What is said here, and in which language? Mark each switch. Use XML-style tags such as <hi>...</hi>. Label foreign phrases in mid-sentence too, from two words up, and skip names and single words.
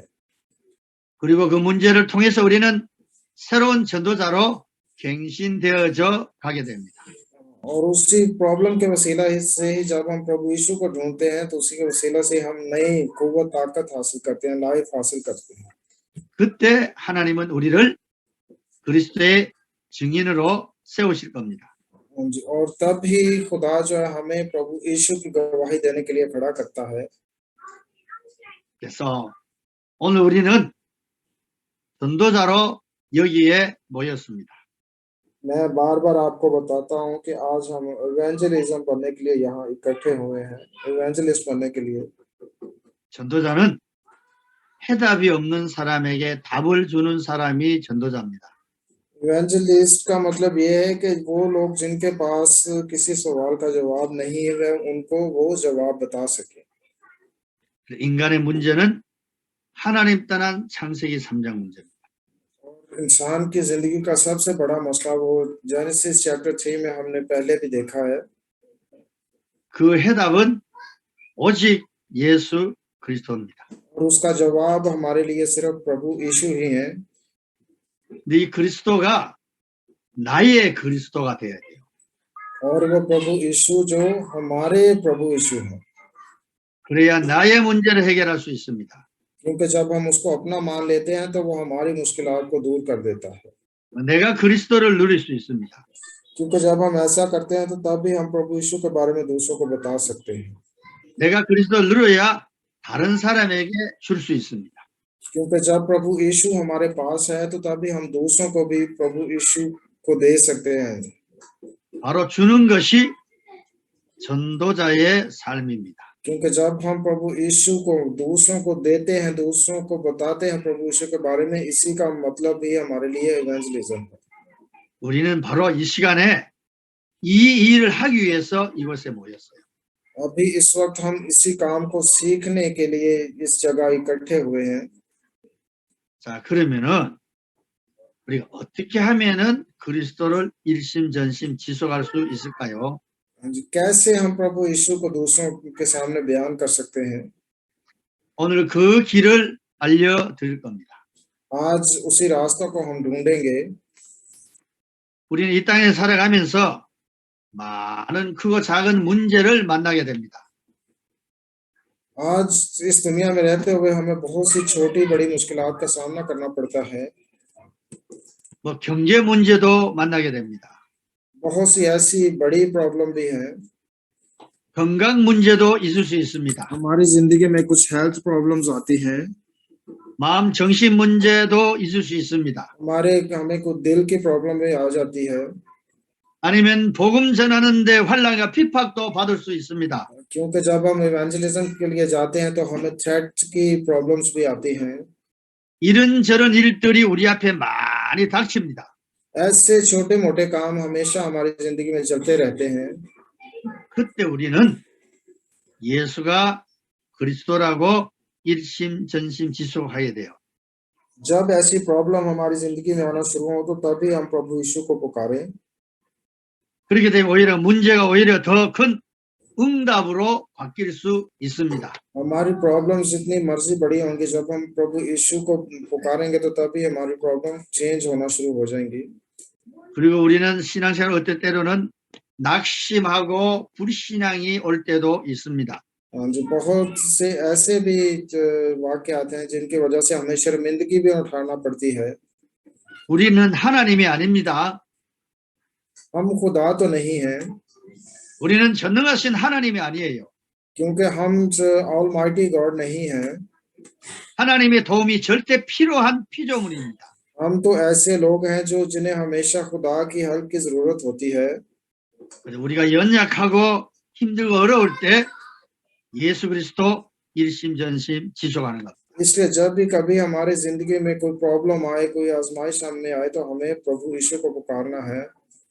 <ko>그리고 그 문제를 통해서 우리는 새로운 전도자로 갱신되어져 가게 됩니다.</ko> <hi>और उसी प्रॉब्लम के वसीला से ही जब हम प्रभु यीशु को ढूंढते हैं तो उसी के वसीला से हम नई कुव्वत ताकत हासिल करते हैं, लाइफ हासिल करते हैं।</hi> <ko>그때 하나님은 우리를 그리스도의 증인으로 세우실 겁니다.</ko> <hi>और तब ही खुदा जो है हमें प्रभु यीशु की गवाही देने के लिए खड़ा करता है।</hi> <ko>그래서 오늘 우리는 전도자로 여기에 모였습니다.</ko> <hi>मैं बार बार आपको बताता हूँ कि आज हम इवेंजलिज्म बनने के लिए यहाँ इकट्ठे हुए हैं, इवेंजलिस्ट बनने के लिए।</hi> <ko>전도자는 해답이 없는 सा람에게 답을 주는 사람이 전도자입니다.</ko> <hi>इवेंजलिस्ट का मतलब ये है कि वो लोग जिनके पास किसी सवाल का जवाब नहीं है उनको वो जवाब बता सके।</hi> <ko>인간의 문제는 하나님 떠난 창세기 3장 문제입니다.</ko> <hi>इंसान की जिंदगी का सबसे बड़ा मसला वो जेनेसिस चैप्टर 3 में हमने पहले भी देखा है।</hi> <ko>그 해답은 오직 예수 그리스도입니다.</ko> <hi>और उसका जवाब हमारे लिए सिर्फ प्रभु यीशु ही है।</hi> <ko>네 그리스도가 나의 그리스도가 되어야 돼요.</ko> <hi>और वो प्रभु यीशु जो हमारे प्रभु यीशु हैं।</hi> <ko>그래야 나의 문제를 해결할 수 있습니다.</ko> <hi>क्योंकि जब हम उसको अपना मान लेते हैं तो वो हमारी मुश्किलात को दूर कर देता है।</hi> <ko>내가 그리스도를 누릴 수 있습니다.</ko> <hi>क्योंकि जब हम ऐसा करते हैं तो तब भी हम प्रभु यीशु के बारे में दूसरों को बता सकते हैं।</hi> <ko>내가 그리스도를 누려야 다른 사람에게 줄 수 있습니다.</ko> <hi>क्योंकि जब प्रभु यीशु हमारे पास है तो तभी हम दूसरों को भी प्रभु यीशु को दे सकते हैं।</hi> <ko>바로 주는 것이 전도자의 삶입니다.</ko> <hi>क्योंकि जब हम प्रभु यीशु को दूसरों को देते हैं, दूसरों को बताते हैं प्रभु यीशु के बारे में, इसी का मतलब भी हमारे लिए इवेंजलिज्म है।</hi> <ko>우리는 바로 이 시간에 이 일을 하기 위해서 이곳에 모였어요.</ko> <hi>अभी इस वक्त हम इसी काम को सीखने के लिए इस जगह इकट्ठे हुए हैं।</hi> <ko>자, 그러면은 우리가 어떻게 하면은 그리스도를 일심전심 지속할 수 있을까요?</ko> <hi>कैसे हम प्रभु यीशु को दूसरों के सामने बयान कर सकते हैं?</hi> <ko>오늘 그 길을 알려드릴 겁니다.</ko> <hi>आज उसी रास्ता को हम ढूंढेंगे।</hi> <ko>우리는 이 땅에 살아가면서 많은 크고 작은 문제를 만나게 됩니다.</ko> <hi>आज इस दुनिया में रहते हुए हमें बहुत सी छोटी बड़ी मुश्किलात का सामना करना पड़ता है।</hi> <ko>뭐 경제 문제도 만나게 됩니다.</ko> <hi>बहुत सी ऐसी बड़ी प्रॉब्लम भी है।</hi> <ko>건강 문제도 있을 수 있습니다.</ko> <hi>हमारी जिंदगी में कुछ</hi> <en>health problems</en> <hi>आती हैं।</hi> <ko>마음 정신 문제도 있을 수 있습니다.</ko> <hi>हमें कुछ दिल की प्रॉब्लम भी आ जाती है।</hi> <ko>아니면 복음 전하는데 환난과 핍박도 받을 수 있습니다.</ko> <hi>क्योंकि जब हम इवेंजलिज्म के लिए जाते हैं तो हमें थ्रेट की प्रॉब्लम्स भी आती हैं।</hi> <ko>이런저런 일들이 우리 앞에 많이 닥칩니다.</ko> <hi>ऐसे छोटे मोटे काम हमेशा हमारी जिंदगी में चलते रहते हैं।</hi> <ko>그때 우리는 예수가 그리스도라고 일심전심 지속하게 돼요.</ko> <hi>जब ऐसी प्रॉब्लम हमारी जिंदगी में आना शुरू हो तो तभी हम प्रभु यीशु को पुकारें।</hi> <ko>그렇게 되면 오히려 문제가 오히려 더 큰 응답으로 바뀔 수 있습니다.</ko> <hi>हमारी प्रॉब्लम जितनी मर्जी बड़ी होंगी, जब हम प्रभु यीशु को पुकारेंगे तो तभी हमारी</hi> <en>problem change</en> <hi>होना शुरू हो जाएंगी।</hi> <ko>그리고 우리는 신앙생활 어떨 때로는 낙심하고 불신앙이 올 때도 있습니다.</ko> <hi>जो बहुत से ऐसे भी वाक्य आते हैं जिनकी वजह से हमें शर्मिंदगी भी उठाना पड़ती है।</hi> <ko>우리는 하나님이 아닙니다.</ko> <hi>हम खुदा तो नहीं है,</hi> <ko>우리는 전능하신 하나님이 아니에요.</ko> <hi>क्योंकि हम</hi> <en>Almighty God</en> <hi>नहीं है।</hi> <ko>하나님의 도움이 절대 필요한 피조물입니다.</ko> <hi>हम तो ऐसे लोग हैं जो जिन्हें हमेशा खुदा की हेल्प की जरूरत होती है।</hi> <ko>우리가 연약하고 힘들고 어려울 때 예수 그리스도 일심전심 지속하는 것.</ko> <hi>इसलिए जब भी कभी हमारे जिंदगी में कोई प्रॉब्लम आए, कोई आजमाइश सामने आए तो हमें प्रभु यीशु को पुकारना है।</hi>